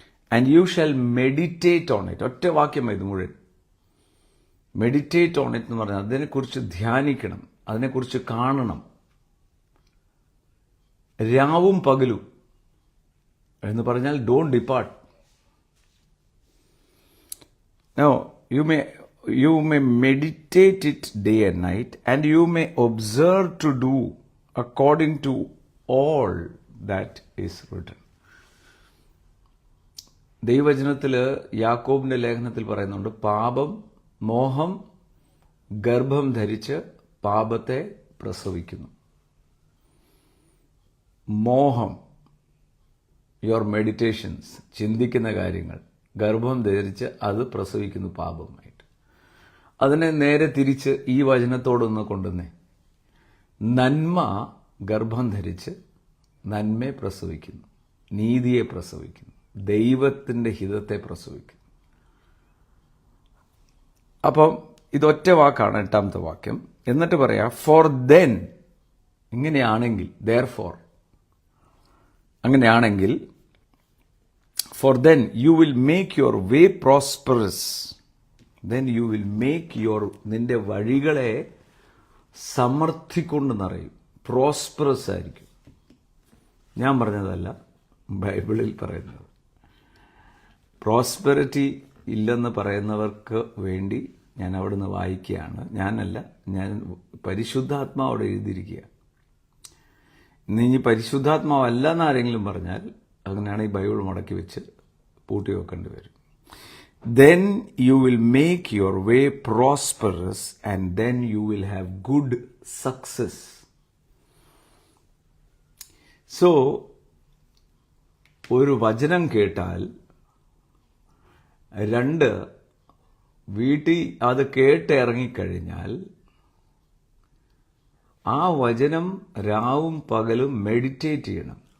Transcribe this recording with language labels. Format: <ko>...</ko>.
<en>And you shall meditate on it.</en> <ml>ഒറ്റ വാക്യം ഇത് മുഴുവൻ.</ml> <en>meditate on it</en> <ml>എന്ന് പറഞ്ഞാൽ അതിനെക്കുറിച്ച് ധ്യാനിക്കണം, അതിനെക്കുറിച്ച് കാണണം, രാവും പകലും എന്ന് പറഞ്ഞാൽ</ml> <en>Don't depart. No, you may meditate it day and night, and you may observe to do according to all that is written.</en> <ml>ദൈവവചനത്തിൽ യാക്കോബിന്റെ ലേഖനത്തിൽ പറയുന്നുണ്ട്, പാപം, മോഹം ഗർഭം ധരിച്ച് പാപത്തെ പ്രസവിക്കുന്നു. മോഹം, യുവർ മെഡിറ്റേഷൻസ്, ചിന്തിക്കുന്ന കാര്യങ്ങൾ ഗർഭം ധരിച്ച് അത് പ്രസവിക്കുന്നു പാപമായിട്ട്. അതിനെ നേരെ തിരിച്ച് ഈ വചനത്തോടൊന്ന് കൊണ്ടുവന്നേ. നന്മ ഗർഭം ധരിച്ച് നന്മയെ പ്രസവിക്കുന്നു, നീതിയെ പ്രസവിക്കുന്നു, ദൈവത്തിൻ്റെ ഹിതത്തെ പ്രസവിക്കുന്നു. അപ്പം ഇതൊറ്റ വാക്കാണ്, 8ാമത്തെ വാക്യം. എന്നിട്ട് പറയാം,</ml> <en>for then,</en> <ml>ഇങ്ങനെയാണെങ്കിൽ,</ml> <en>therefore,</en> <ml>അങ്ങനെയാണെങ്കിൽ,</ml> <en>for then you will make your way prosperous. Then you will make your,</en> <ml>നിന്റെ വഴികളെ സമൃദ്ധി കൊണ്ട് നിറയും, പ്രോസ്പെറസ് ആയിരിക്കും. ഞാൻ പറഞ്ഞതല്ല, ബൈബിളിൽ പറയുന്നത്. പ്രോസ്പെറിറ്റി ഇല്ലെന്ന് പറയുന്നവർക്ക് വേണ്ടി ഞാൻ അവിടുന്ന് വായിക്കുകയാണ്. ഞാനല്ല, ഞാൻ പരിശുദ്ധാത്മാവോടെ എഴുതിയിരിക്കുക. ഇനി പരിശുദ്ധാത്മാവല്ല എന്നാരെങ്കിലും പറഞ്ഞാൽ അങ്ങനെയാണ് ഈ ബൈബിൾ മടക്കി വെച്ച് പൂട്ടി വെക്കേണ്ടി വരും.</ml> <en>Then you will make your way prosperous, and then you will have good success.</en> <ml>So, ഒരു വചനം കേട്ടാൽ, 2, വീട്ടിൽ അത് കേട്ട് ഇറങ്ങിക്കഴിഞ്ഞാൽ ആ വചനം രാവും പകലും മെഡിറ്റേറ്റ് ചെയ്യണം.</ml>